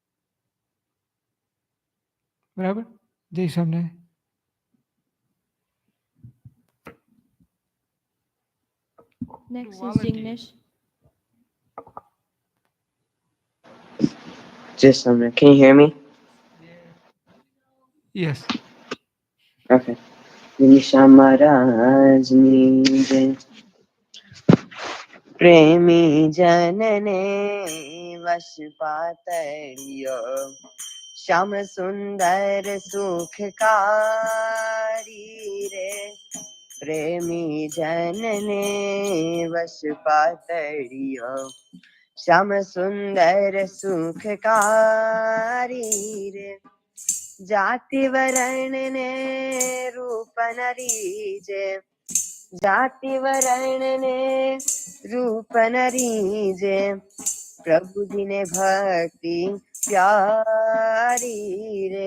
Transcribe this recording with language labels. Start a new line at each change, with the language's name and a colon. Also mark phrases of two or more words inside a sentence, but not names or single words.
Gujarati: બરાબર? જય સામને.
English: Next is Volunteer. Jignesh. Just a minute. Can you hear me? Yes.
Gujarati: Okay. નિશા મહારાજની જય. પ્રેમી જનને વશ પતરિયો. શામ સુંદર સુખકારી રે. પ્રેમી જનને વશ પતરિયો. શામ સુંદર સુખકારી રે. જાતિ વરણ ને રૂપ નરીજે. જાતિ વરણ ને રૂપ નરીજે. પ્રભુ જી ને ભક્તિ પ્યારી રે.